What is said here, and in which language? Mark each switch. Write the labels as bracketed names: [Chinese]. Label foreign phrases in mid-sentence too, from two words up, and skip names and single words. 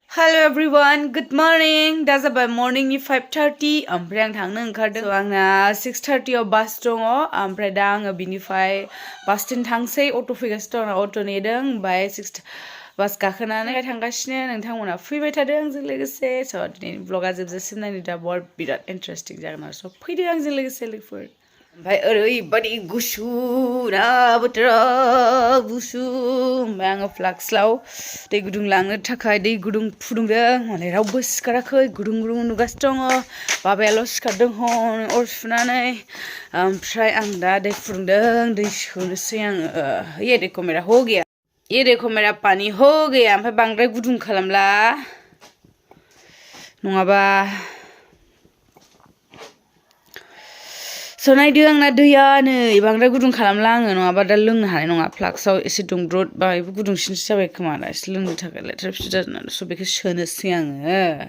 [English] Hello everyone, good morning. [Bodo] Da जाबाय morning नि 5:30 ओमफ्राय आं थांनो ओंखारदों। आंना 6:30 आव बास दङ ओमफ्राय दा आङो बिनिफ्राय बास स्टेन्ड थांसै अट' फैगासिनो दं अट' नेदों ओमफ्राय बास गाखोनानै थांगासिनो नोंथांमोना फैबाय थादों आंजों लोगोसे स' दिनैनि ब्लगा जोबजासिम नायनो दा बिराद इन्टारेस्टिं जागोन आरो स' फैदो आंजों लोगोसे लोगोफोर। ओमफ्राय ओरैबायदि गुसु ना बोथोरा गुसु ओमफ्राय आङो फ्लाक्सआव दै गुदुं लांनो थाखाय दै गुदुं फुदुंदों माने रावबो सिखाराखै गुदुं गुदुं नुगासिनो दङ बाबायाल' सिखारदों हन अर सुनानै ओमफ्राय आं दा दै फुदुंदों दै सोनोसै आङो [Hindi] ये देखो मेरा हो गया ये देखो मेरा पानी हो गया [Bodo] ओमफ्राय बांद्राय गुदुं खालामला नङाबा स' नायदो आंना दैया नै बांद्राय गुदुं खालामला आङो नङाबा दा लोंनो हानाय नङा फ्लाक्सआव एसे दुंब्रुद बा गुदुंसिनसो जाबाय खोमा दा एसे लोंनो थाखाय लेथ्रा फिथ्रा जादों स' बेखौ सोनोसै आङो